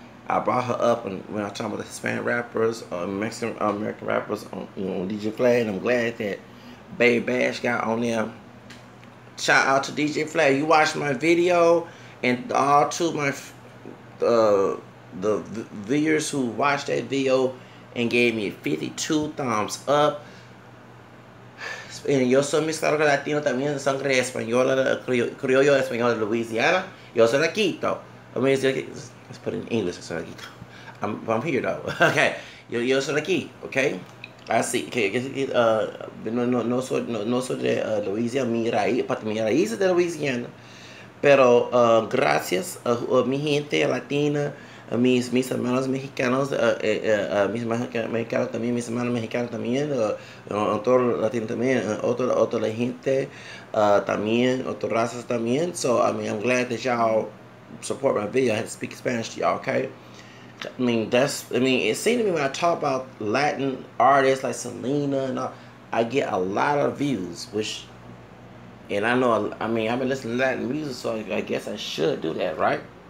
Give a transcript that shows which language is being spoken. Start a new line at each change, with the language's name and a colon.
English: I brought her up when I was talking about the Hispanic rappers, Mexican American rappers on, you know, on DJ Flag, and I'm glad that Baby Bash got on there. Shout out to DJ Flag. You watched my video, and all two of my the viewers who watched that video and gave me 52 thumbs up.
Spanish: Yo soy mezclado latino también, de sangre española, criollo español de Louisiana. Yo soy de Quito.
English: I mean, let's put it in English. So I'm here though. Okay,
Spanish: yo soy de aquí.
English: Okay, I see.
Spanish: Okay, no soy de Louisiana. Mi raíz es de Louisiana. Pero gracias a mi gente latina, a mis hermanos mexicanos, mis hermanos mexicanos también, mis hermanos mexicanos también, otros latinos también, otra gente también, otras razas también.
English: So I mean, I'm glad that y'all support my video. I had to speak Spanish to y'all, okay? I mean, it seemed to me when I talk about Latin artists like Selena and all, I get a lot of views, which, and I know, I mean, I've been listening to Latin music, so I guess I should do that, right?